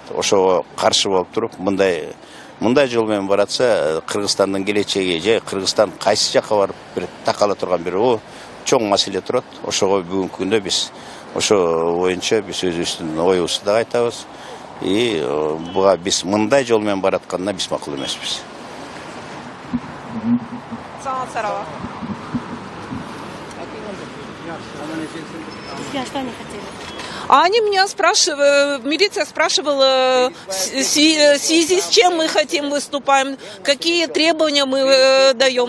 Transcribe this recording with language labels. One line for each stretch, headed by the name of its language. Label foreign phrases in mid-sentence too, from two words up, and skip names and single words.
Kyrgyz: Ошого каршы болуп туруп, мындай жол менен баратса, Кыргызстандын келечеги же Кыргызстан кайсы жакка барып бир такала турган бир чоң маселе турат. Ошого бүгүнкү күндө биз ошо боюнча биз өзүбүздүн оюбузду да айтабыз. Буга биз мындай жол менен баратканына биз макул эмеспиз. Сарова.
Russian: Они меня спрашивают, милиция спрашивала, в связи с чем мы хотим выступаем, какие требования мы даем.